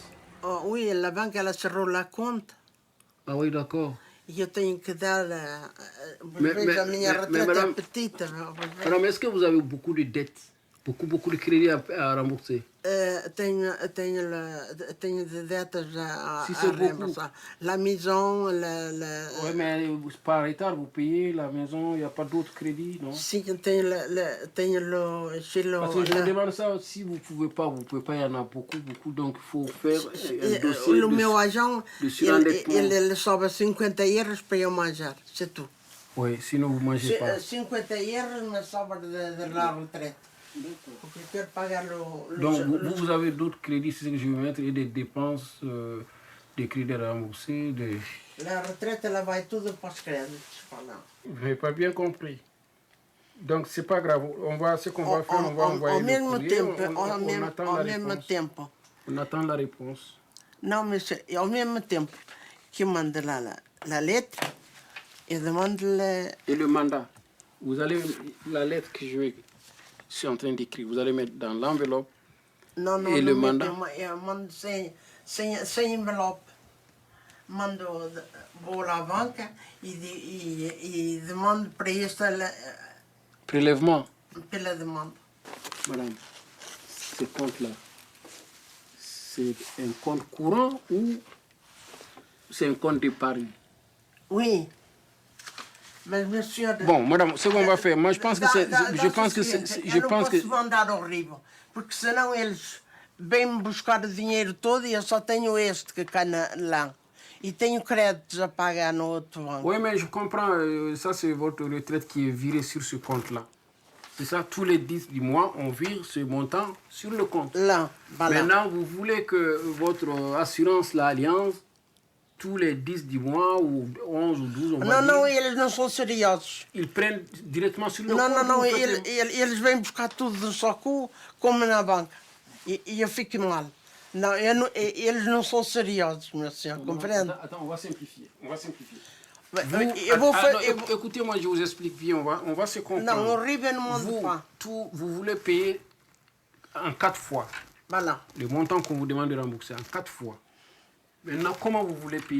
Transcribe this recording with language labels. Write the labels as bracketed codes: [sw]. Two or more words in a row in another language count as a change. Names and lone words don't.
[fr] Oui, la banque, elle a cerré la compte. Ah oui, d'accord. [pt] Je tenho que dar... [fr] Mais [pt] minha retraite [fr] madame, est petite. Madame, est-ce que vous avez beaucoup de dettes? Beaucoup de crédits à rembourser? [pt] Tenho de [fr] dettes à Si c'est beaucoup. rembourser. La maison, Oui, mais par retard, vous payez la maison, il n'y a pas d'autres crédits, non? [pt] Si, tenho le... [fr] Parce que je vous demande ça, si vous ne pouvez pas, il y en a beaucoup, donc il faut faire un dossier [pt] O meu agent, [fr] de surendettement. [pt] ele sobe 50 euros para eu manjar, [fr] c'est tout. Oui, sinon vous ne mangez pas. [pt] 50 euros me sobra de [fr] la retraite. [pt] Porque eu quero pagar [fr] Donc vous avez d'autres crédits, c'est ce que je vais mettre, et des dépenses, des crédits à rembourser. La retraite, [pt] ela vai tudo para os créditos. [fr] Je n'ai pas bien compris. Donc c'est pas grave, ce qu'on va faire, on va envoyer le courrier, on attend la réponse. On attend la réponse. [pt] Não, mas ao mesmo tempo que eu mando lá [fr] la lettre, [pt] eu demande-le... [fr] Et le mandat, vous allez, la lettre que je suis en train d'écrire, vous allez mettre dans l'enveloppe et le mandat. [pt] Eu mando sem envelope. Vou [fr] à la banque [pt] e demande para esta... [fr] Prélèvement. [pt] Pela demande. [fr] Madame, ce compte-là, c'est un compte courant ou c'est un compte d'épargne? Oui. Mais je me suis... Bon, madame, ce qu'on va faire, moi je pense que c'est... Je pense que [pt] eu não posso mandar horrível, porque senão eles vêm-me buscar o dinheiro todo e eu só tenho este que cai lá. Et tenho créditos à pagar no outro banco. [fr] Oui, mais je comprends. Ça, c'est votre retraite qui est virée sur ce compte-là. C'est ça, tous les 10 du mois, on vire ce montant sur le compte. Là, voilà. Maintenant, vous voulez que votre assurance, l'Alliance, tous les 10 du mois, ou 11 ou 12, on va dire... [pt] Não, eles não são seriosos. [fr] Ils prennent directement sur le [pt] não, [fr] compte? [pt] Não, eles vêm buscar tudo do soco, como na banca. E eu fico mal. Non, eles não são seriosos, meu senhor, compreende? [fr] Attends, on va simplifier. On va simplifier. Écoutez, moi, je vous explique bien, on va se comprendre. Non, horrible, ne demande pas. Vous voulez payer en 4 fois. Voilà. Le montant qu'on vous demande de rembourser en 4 fois. Maintenant, comment vous voulez payer?